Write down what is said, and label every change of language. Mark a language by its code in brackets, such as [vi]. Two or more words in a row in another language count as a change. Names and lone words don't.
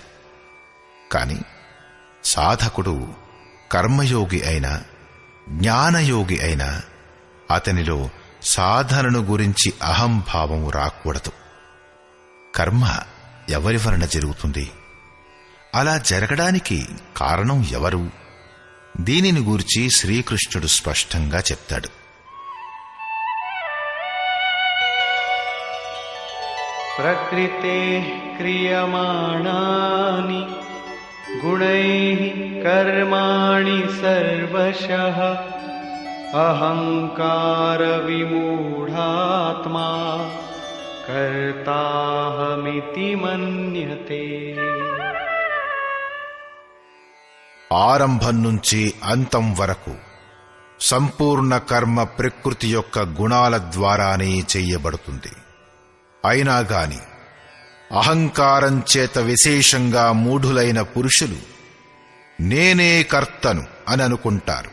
[te] కాని సాధకుడు కర్మయోగి అయినా జ్ఞానయోగి అయినా అతనిలో సాధనను గురించి అహంభావం రాకూడదు. కర్మ ఎవరి వలన జరుగుతుంది? అలా జరగడానికి కారణం ఎవరు? దీనిని గూర్చి శ్రీకృష్ణుడు స్పష్టంగా చెప్తాడు. [sa] प्रकृतेः क्रियमाणानि गुणैः कर्माणि सर्वशः अहंकार विमूढात्मा कर्ताहमिति मन्यते. [te] ఆరంభం నుంచి అంతం వరకు సంపూర్ణ కర్మ ప్రకృతి యొక్క గుణాల ద్వారానే చెయ్యబడుతుంది. అయినా గాని అహంకారం చేత విశేషంగా మూఢులైన పురుషులు నేనే కర్తను అని అనుకుంటారు.